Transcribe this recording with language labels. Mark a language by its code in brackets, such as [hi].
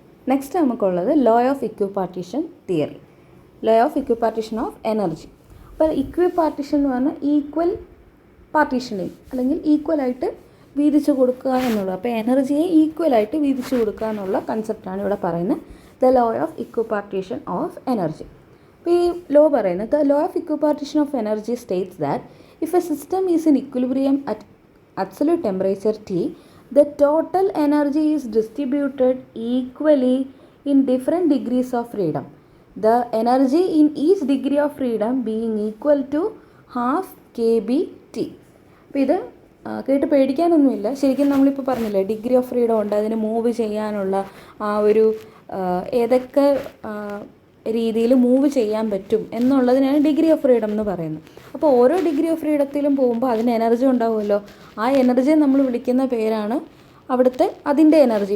[en] Next നമുക്കുള്ളത് law of equipartition theory, law of equipartition of energy. [ml] അപ്പോൾ ഇക്വിപാർട്ടീഷൻ എന്ന് പറഞ്ഞാൽ ഈക്വൽ പാർട്ടീഷനിങ് അല്ലെങ്കിൽ ഈക്വലായിട്ട് വീതിച്ചു കൊടുക്കുക എന്നുള്ളത്. അപ്പോൾ എനർജിയെ ഈക്വലായിട്ട് വീതിച്ചു കൊടുക്കുക എന്നുള്ള കൺസെപ്റ്റാണ് ഇവിടെ പറയുന്നത്, the law of ഇക്വിപാർട്ടീഷൻ of energy. അപ്പോൾ ഈ ലോ പറയുന്നത് [en] The law of equipartition of energy states that if a system is in equilibrium at absolute temperature T, the total energy is distributed equally in different degrees of freedom, the energy in each degree of freedom being equal to half kBT. [ml] അപ്പോൾ ഇത് കേട്ട് പേടിക്കാനൊന്നുമില്ല. ശരിക്കും നമ്മളിപ്പോൾ പറഞ്ഞില്ലേ degree of freedom ഉണ്ട്, അതിന് move ചെയ്യാനുള്ള ആ ഒരു ഏതൊക്കെ രീതിയിൽ മൂവ് ചെയ്യാൻ പറ്റും എന്നുള്ളതിനാണ് ഡിഗ്രി ഓഫ് ഫ്രീഡം എന്ന് പറയുന്നത്. അപ്പോൾ ഓരോ ഡിഗ്രി ഓഫ് ഫ്രീഡത്തിലും പോകുമ്പോൾ അതിന് എനർജി ഉണ്ടാവുമല്ലോ, ആ എനർജിയെ നമ്മൾ വിളിക്കുന്ന പേരാണ് അവിടുത്തെ അതിൻ്റെ എനർജി.